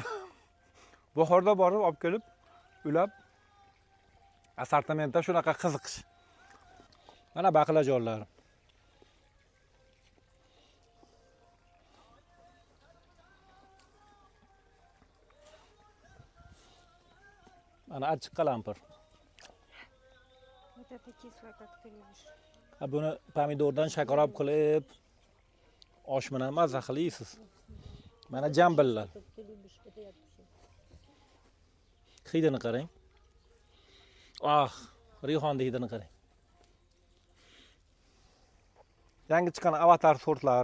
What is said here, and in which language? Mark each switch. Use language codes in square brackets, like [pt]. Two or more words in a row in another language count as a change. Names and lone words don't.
[uz] Bahorda borib olib kelib, ulab assortimentda shunaqa qiziqish. Mana baqlajonlar. Mana achchiq qalampir. [ru] Вот это кислое, как ты любишь. [uz] Buni pomidordan shakarop qilib, osh bilan mazza qilasiz. Mana jambillar. Hidini qarang. Riyhonni hidini qarang. Yangi chiqqan avatar sortlar.